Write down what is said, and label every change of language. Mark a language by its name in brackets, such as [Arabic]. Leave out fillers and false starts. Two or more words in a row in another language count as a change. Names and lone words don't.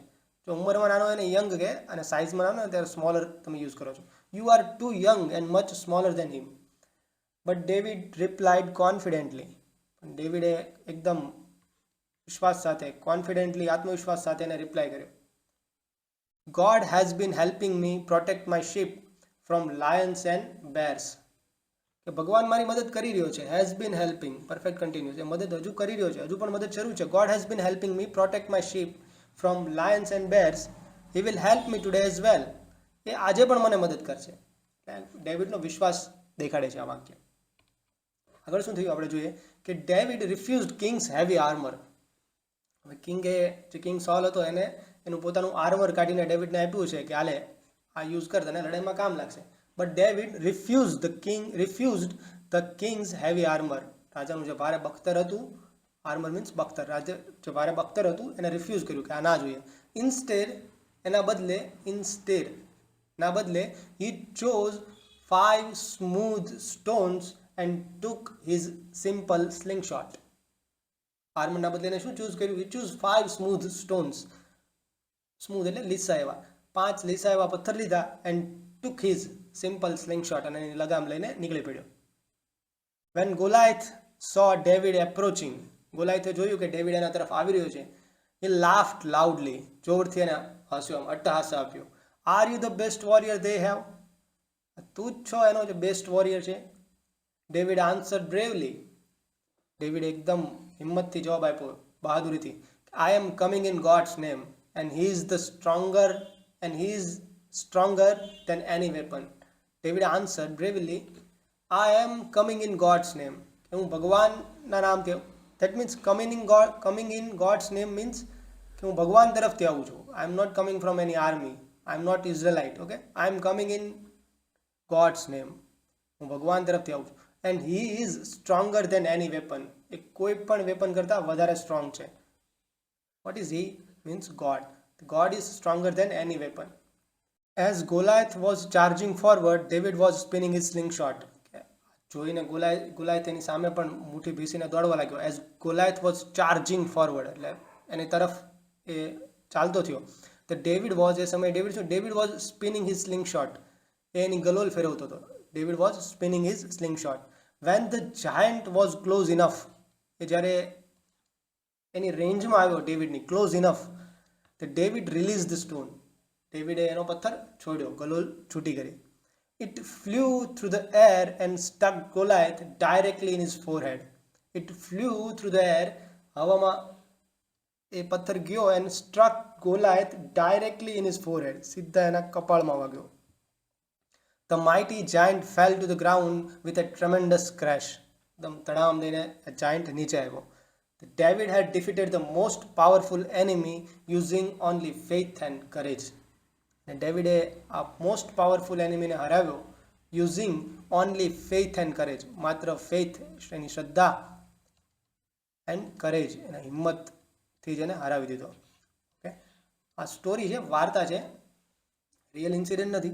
[Gujarati] જો ઉંમરમાં નાનો એને યંગ કહે અને સાઇઝમાં નાનો ત્યારે સ્મોલર તમે યુઝ કરો છો. [English] You are too young and much smaller than him. But David replied confidently. [Gujarati] પણ ડેવિડે એકદમ વિશ્વાસ સાથે, કોન્ફિડન્ટલી, આત્મવિશ્વાસ સાથે એને રિપ્લાય કર્યો. [English] God has been helping me protect my sheep from lions and bears. [Gujarati] કે ભગવાન મારી મદદ કરી રહ્યો છે. [English] has been helping, perfect continuous, [Gujarati] એ મદદ હજુ કરી રહ્યો છે, હજુ પણ મદદ શરૂ છે. [English] God has been helping me protect my sheep from lions and bears. He will help me today as well. [Gujarati] એ આજે પણ મને મદદ કરશે. ડેવિડનો વિશ્વાસ દેખાડે છે આ વાક્ય. આગળ શું થયું આપણે જોઈએ કે [English] David refused king's heavy armour. [Gujarati] હવે જે કિંગ સોલ હતો એને એનું પોતાનું આર્મર કાઢીને ડેવિડને આપ્યું છે કે હાલે આ યુઝ કર, તને લડાઈમાં કામ લાગશે. [English] But David refused the king's heavy armour. [Gujarati] રાજાનું જે ભારે બખ્તર હતું, [English] armour means [Gujarati] બખ્તર, રાજા જે ભારે બખ્તર હતું એને રિફ્યુઝ કર્યું કે આ ના જોઈએ. એના બદલે [English] he chose 5 smooth stones and took his simple slingshot. [Gujarati] આર્મરના બદલે એને શું ચૂઝ કર્યું? [English] he chose 5 smooth stones. [Gujarati] સ્મૂથ એટલે લીસા એવા, 5 લીસા એવા પથ્થર લીધા, [English] and took his simple slingshot, [Gujarati] અને એની લગામ લઈને નીકળી પડ્યો. [English] When Goliath saw David approaching, [Gujarati] ગોલાયથે જોયું કે ડેવિડ એના તરફ આવી રહ્યો છે. [English] he laughed loudly, [Gujarati] જોરથી એને હસ્યો, અટ્ટહાસ આપ્યો. [English] Are you the best warrior they have? [Gujarati] તું જ છો એનો જે [English] best warrior [Gujarati] છે. [English] David answered bravely, [Gujarati] ડેવિડ એકદમ હિંમતથી જવાબ આપ્યો, બહાદુરીથી. [English] I am coming in God's name and he is stronger than any weapon. David answered bravely, I am coming in God's name. [Gujarati] હું ભગવાનના નામથી, [English] that means coming in God's name means [Gujarati] કે હું ભગવાન તરફથી આવું છું. [English] I am not coming from any army. I am not Israelite, okay? I am coming in God's name. [Gujarati] હું ભગવાન તરફથી આવું છું. [English] And he is stronger than any weapon. [Gujarati] એ કોઈ પણ વેપન કરતાં વધારે સ્ટ્રોંગ છે. [English] What is he? Means God. God is stronger than any weapon. As Goliath was charging forward, David was spinning his slingshot. [Gujarati] જોઈને ગોલાયથ એની સામે પણ મુઠ્ઠી ભીસીને દોડવા લાગ્યો. [English] As Goliath was charging forward, [Gujarati] એટલે એની તરફ એ ચાલતો થયો. [English] તો ડેવિડ was spinning his slingshot. [Gujarati] એ એની ગલોલ ફેરવતો હતો. [English] David was spinning his slingshot. When the giant was close enough, [Gujarati] એ જ્યારે એની રેન્જમાં આવ્યો ડેવિડની, [English] close enough, The David released the stone. [Gujarati] ડેવિડે એનો પથ્થર છોડ્યો, ગલોલ છૂટી કરી. [English] It flew through the air and struck Goliath directly in his forehead. It flew through the air, [Gujarati] હવામાં એ પથ્થર ગયો [English] and struck Goliath directly in his forehead, [Gujarati] સીધા એના કપાળમાં વાગ્યો. [English] The mighty giant fell to the ground with a tremendous crash. [Gujarati] એકદમ તડામ દઈને giant નીચે આવ્યો. [English] David had defeated the most powerful enemy using only faith and courage. [Gujarati] ડેવિડે આ [English] most powerful enemyને [Gujarati] હરાવ્યો [English] using only faith and courage, [Gujarati] માત્ર ફેથ એની શ્રદ્ધા [English] and courage [Gujarati] એના હિંમતથી જ એને હરાવી દીધો. ઓકે, આ સ્ટોરી છે, વાર્તા છે, [English] real incident [Gujarati] નથી.